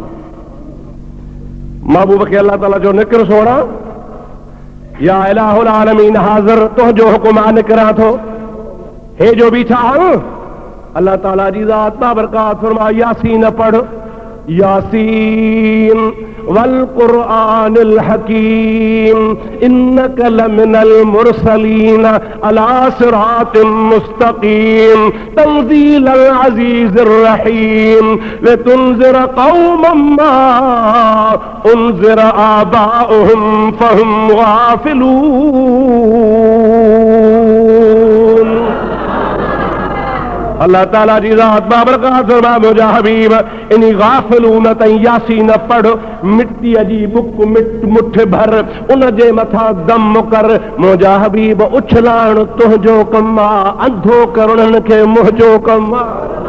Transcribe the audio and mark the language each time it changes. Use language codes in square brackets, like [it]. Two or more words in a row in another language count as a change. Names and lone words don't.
[sd] महबूब खे अल्लाह ताला जो निकिर सोणा, [ar] يا إله العالمين [sd] हाज़िर, तुंहिंजो हुकुम आहे निकिरां थो। हे जो बीठा आहिनि, अल्लाह ताला जी ज़ात बाबरकात फरमा यासीन पढ़, [ar] يس والقرآن الحكيم إنك لمن المرسلين على صراط مستقيم تنزيل العزيز الرحيم لتنذر قوما ما أنذر آباؤهم فهم غافلون. [sd] अल्लाह ताला जी ज़ात बाबरकात फरमा मुंहिंजा हबीब इन्ही गाफ़िलून ताईं यासीन पढ़, मिट्टीअ जी बुक मुठ भर, उन जे मथां दम कर। मुंहिंजा हबीब उछलाइण तुंहिंजो कमु आहे, अंधो करणनि खे मुंहिंजो कमु आहे।